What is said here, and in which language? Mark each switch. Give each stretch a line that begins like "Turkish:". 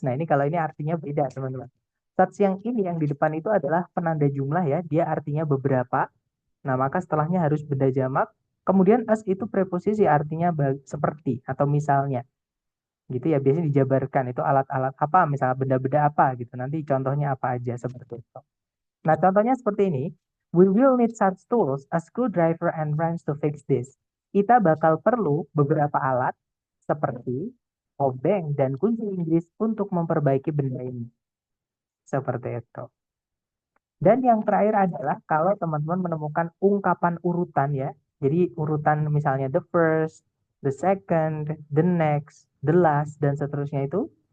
Indonesian: Nah, ini kalau ini artinya beda, teman-teman. Such yang ini yang di depan itu adalah penanda jumlah ya, dia artinya beberapa. Nah, maka setelahnya harus benda jamak. Kemudian as itu preposisi artinya seperti atau misalnya. Gitu ya, biasanya dijabarkan itu alat-alat apa, misalnya benda-benda apa gitu. Nanti contohnya apa aja seperti itu. Nah, contohnya seperti ini.
English: We will need such tools, a screwdriver and wrench to fix this.
Indonesian: Kita bakal perlu beberapa alat seperti obeng dan kunci Inggris untuk memperbaiki benda ini. Seperti itu. Dan yang terakhir adalah kalau teman-teman menemukan ungkapan urutan ya. Jadi urutan misalnya
English: the first, the second, the next, the last,
Indonesian: dan seterusnya itu.